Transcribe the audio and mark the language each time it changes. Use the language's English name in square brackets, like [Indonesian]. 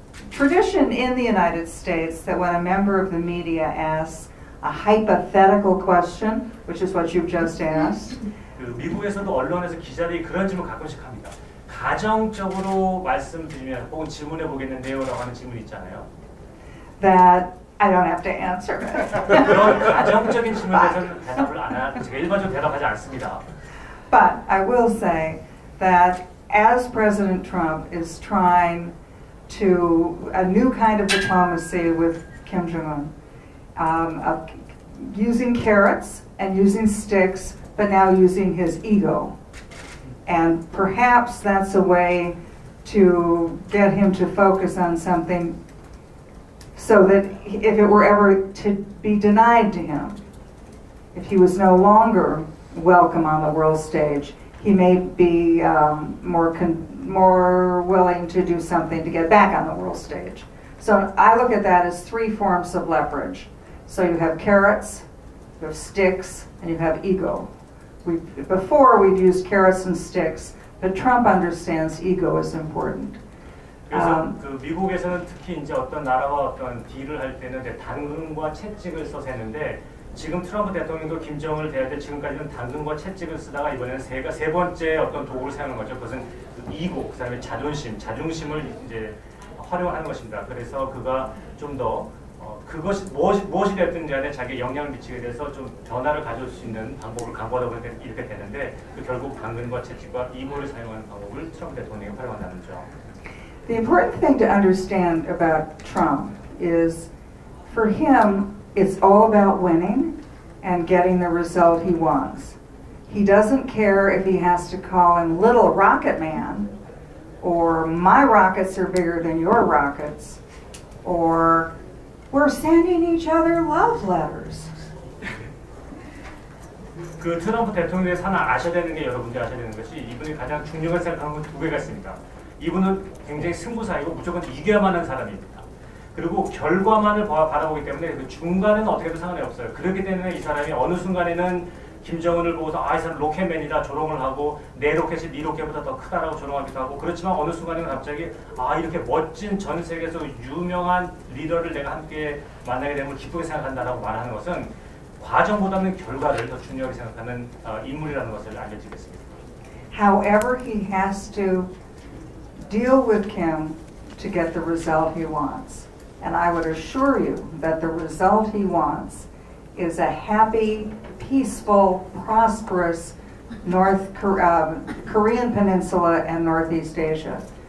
[English] tradition in the United States that when a member of the media asks a hypothetical question, which is what you've just asked. [Korean] 그 미국에서도 언론에서 기자들이 그런 질문 가끔씩 합니다. 가정적으로 말씀드리면 혹은 질문해 보겠는데요라고 하는 질문이 있잖아요. [English] That I don't have to answer it. [Korean] 그런 가정적인 질문에 대해서는 대답을 안 하, 제가 일반적으로 대답하지 않습니다. [English] But I will say that as President Trump is trying to a new kind of diplomacy with Kim Jong-un, of using carrots and using sticks, but now using his ego. And perhaps that's a way to get him to focus on something so that if it were ever to be denied to him, if he was no longer welcome on the world stage, he may be more willing to do something to get back on the world stage. So I look at that as three forms of leverage. So you have carrots, you have sticks, and you have ego. Before we've used carrots and sticks, but Trump understands ego is important. [Korean] 그래서 그 미국에서는 특히 이제 어떤 나라와 어떤 딜을 할 때는 이제 당근과 채찍을 써서 했는데 지금 트럼프 대통령도 김정은을 대할 때 지금까지는 당근과 채찍을 쓰다가 이번에는 세 번째 어떤 도구를 사용한 거죠. 그것은 이고, 그다음에 자존심을 이제 활용하는 것입니다. 그래서 그가 좀 더 그것이 무엇이 됐든 간에 자기의 영향을 미치게 돼서 좀 변화를 가져올 수 있는 방법을 강구하다 보니까 이렇게 되는데 결국 당근과 채찍과 이고를 사용하는 방법을 트럼프 대통령이 활용한다는 점. [English] The important thing to understand about Trump is, for him, it's all about winning and getting the result he wants. He doesn't care if he has to call him Little Rocket Man, or my rockets are bigger than your rockets, or we're sending each other love letters. [Korean] 그 트럼프 대통령에 하나 아셔야 되는 게 여러분들이 아셔야 되는 것이 이분이 가장 중요하게 생각하는 건 두 개가 있습니다. 이분은 굉장히 승부사이고 무조건 이겨야만 하는 사람입니다. 그리고 결과만을 바라보기 때문에 그 중간에는 어떻게든 상관이 없어요. 그렇기 때문에 이 사람이 어느 순간에는 김정은을 보고서 이 사람 로켓맨이다 조롱을 하고 내 로켓이 네 로켓보다 더 크다라고 조롱하기도 하고 그렇지만 어느 순간에는 갑자기 이렇게 멋진 전 세계에서 유명한 리더를 내가 함께 만나게 되면 기쁘게 생각한다라고 말하는 것은 과정보다는 결과를 더 중요하게 생각하는 인물이라는 것을 알려드리겠습니다. [English] However, he has to deal with Kim to get the result he wants. And I would assure you that the result he wants is a happy, peaceful, prosperous Korean Peninsula and Northeast Asia.